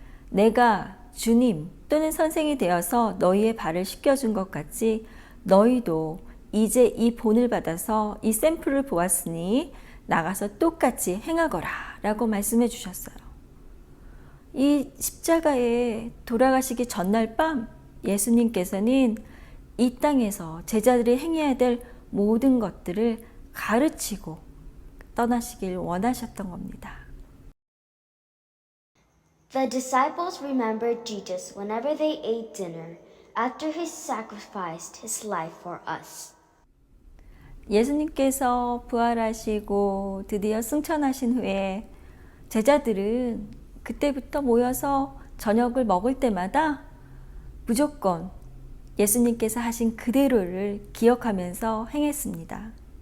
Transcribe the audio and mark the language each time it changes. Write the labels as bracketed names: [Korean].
[Korean] 내가 주님 또는 선생이 되어서 너희의 발을 씻겨준 것 같이 너희도 이제 이 본을 받아서 이 샘플을 보았으니 나가서 똑같이 행하거라 라고 말씀해 주셨어요. 이 십자가에 돌아가시기 전날 밤 예수님께서는 이 땅에서 제자들이 행해야 될 모든 것들을 가르치고 떠나시길 원하셨던 겁니다. [English] The disciples remembered Jesus whenever they ate dinner after he sacrificed his life for us. [Korean] 예수님께서 부활하시고 드디어 승천하신 후에 제자들은 그때부터 모여서 저녁을 먹을 때마다 무조건 예수님께서 하신 그대로를 기억하면서 행했습니다.